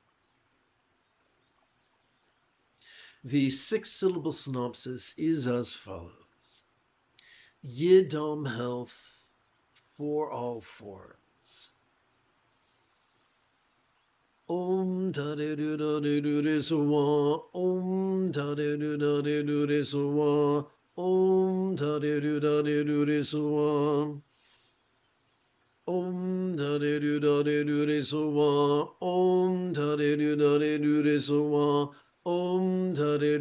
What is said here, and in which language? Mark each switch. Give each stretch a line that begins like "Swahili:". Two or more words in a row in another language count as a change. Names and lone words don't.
English: The 6-syllable synopsis is as follows. Yidam health for all forms. Om da de do da de do de suwa, Om da de do da de do de suwa, Om da de do da de do de suwa, Om da de do da de do de suwa, Om da de do da de do de suwa, Om da